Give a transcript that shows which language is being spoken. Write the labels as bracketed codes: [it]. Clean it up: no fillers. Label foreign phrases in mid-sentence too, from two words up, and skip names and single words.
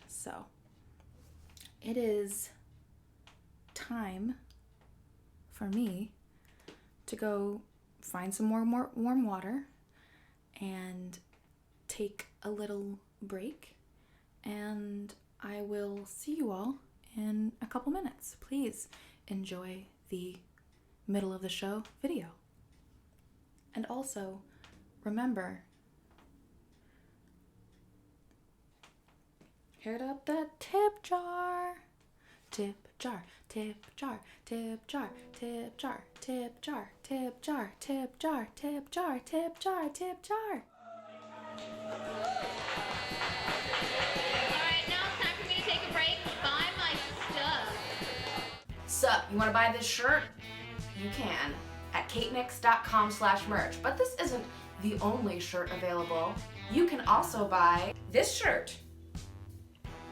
[en] So, it is time for me to go find some more warm water and take a little break, and I will see you all in a couple minutes. Please enjoy the middle of the show video. And also, remember, hit up that tip jar. Tip jar, tip jar, tip jar, tip jar, tip jar, tip jar, tip jar, tip jar, tip jar, tip jar. Alright, now it's time for me to take a break. Buy my stuff. Sup, you want to buy this shirt? You can at katenix.com/merch. But this isn't the only shirt available. You can also buy this shirt